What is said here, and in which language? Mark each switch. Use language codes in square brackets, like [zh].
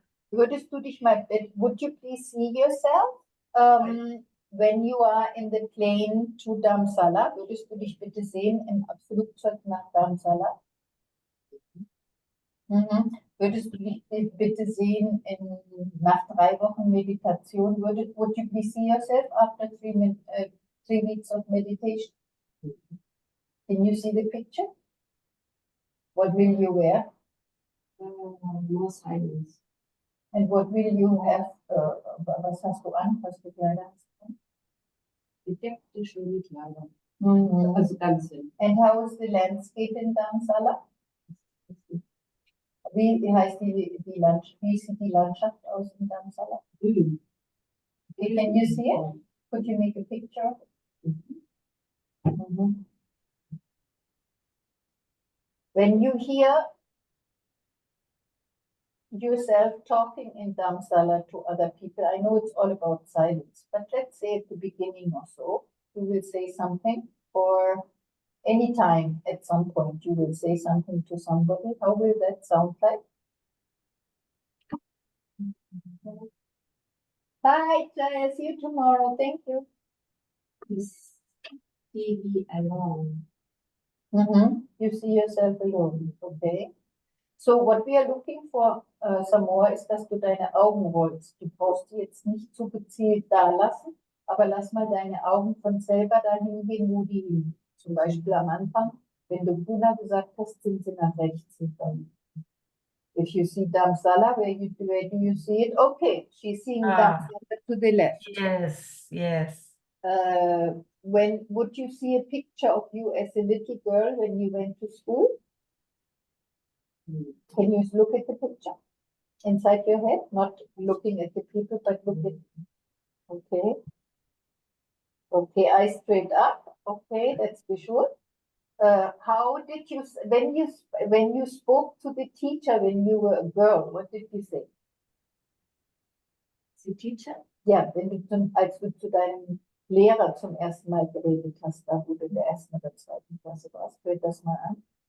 [de] Würdest du dich mal, [en] would you please see yourself when you are in the plane to Dharamsala? [de] Würdest du dich bitte sehen im Flugzeug nach Dharamsala? Würdest du dich bitte sehen nach 3 Wochen Meditation? [en] Would you please see yourself after 3 weeks of meditation? Can you see the picture? What will you wear? More silence. And what will you have? [de] Was hast du an? Was für Kleider hast du? Bedeckte schöne Kleider. an? Also ganz hin. [en] And how is the landscape in Dharamsala? [de] Wie heißt wie sieht die Landschaft aus in Dharamsala? Grün. [en] Can you see it? Could you make a picture of it? When you hear yourself talking in Dharamsala to other people, I know it's all about silence, but let's say at the beginning or so, you will say something, or anytime at some point you will say something to somebody. How will that sound like? Bye, Jaya. See you tomorrow. Thank you. Please see me alone. You see yourself alone, okay? So what we are looking for some more [de] ist, dass du deine Augen rollst. Du brauchst die jetzt nicht zu gezielt da lassen, aber lass mal deine Augen von selber dahin gehen, wo die liegen. Zum Beispiel am Anfang, wenn du Puna gesagt hast, sind sie nach rechts gegangen. [en] If you see Dharamsala, where do you see it? Okay, she's seeing Dharamsala to the left. Yes. When would you see a picture of you as a little girl when you went to school? Can you look at the picture inside your head? Not looking at the people, but look at. Okay. Okay, eyes straight up. Okay, that's visual. How did you when you spoke to the teacher when you were a girl? What did you say? The teacher? [de] Ja, wenn du als du zu deinem Lehrer zum ersten Mal geredet hast, da wo du in der 1. oder 2. Klasse warst, hör das mal an.